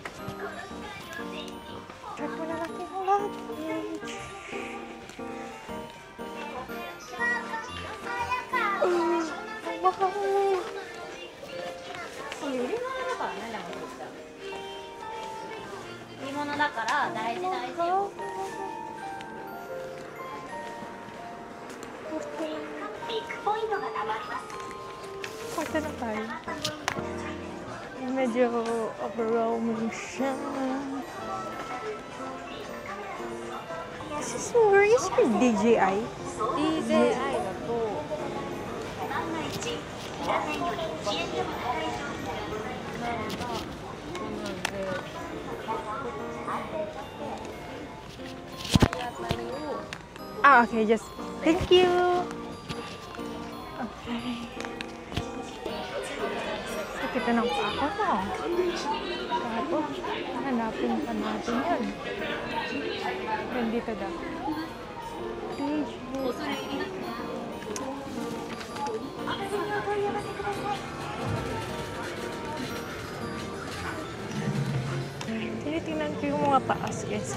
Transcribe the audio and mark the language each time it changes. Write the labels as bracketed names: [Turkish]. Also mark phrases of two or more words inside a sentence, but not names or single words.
[Filipino] Check mo na natin yung luggage. Ang mahal. [Japanese] 売り物だからね、でも売り物だから大事大事よ。ビッグポイントがたまります。 [Filipino] Punta na tayo. Medyo overwhelming siya. [English] Where is your DJI? [Japanese] DJI だと万が一裏面より遅延でも大丈夫。 [English] Ah, okay, just thank you. [Filipino] Okay. Kita ng pako mo. Tapos, hanapin pa natin yun. Nandito daw. Tinitingnan ko yung mga taas, guys.